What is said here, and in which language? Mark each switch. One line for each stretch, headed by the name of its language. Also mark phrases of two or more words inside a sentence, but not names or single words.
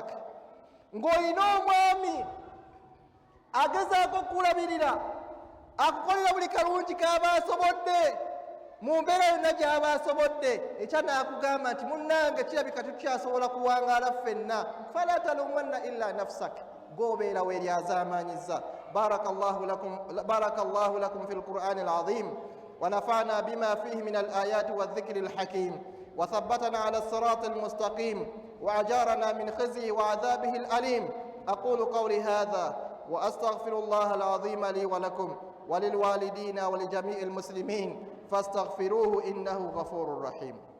Ganda: Ng'olina omwami agezaako okulabirira, akukolera buli kalungi k'aba asobodde mu mbeera yonna gy'aba asobodde, ekya n'akugamba nti munnange kirabika tukyasobola kuwangaala ffenna,
Arabic: فلا تلومن إلا نفسك,
Ganda: gw'obeera weeryazaamaanyiza.
Arabic: بارك الله لكم في القرآن العظيم ونفعنا بما فيه من الآيات والذكر الحكيم وثبتنا على الصراط المستقيم وأجارنا من خزي وعذابه الأليم. أقول قولي هذا وأستغفر الله العظيم لي ولكم وللوالدين ولجميع المسلمين فاستغفروه إنه غفور رحيم.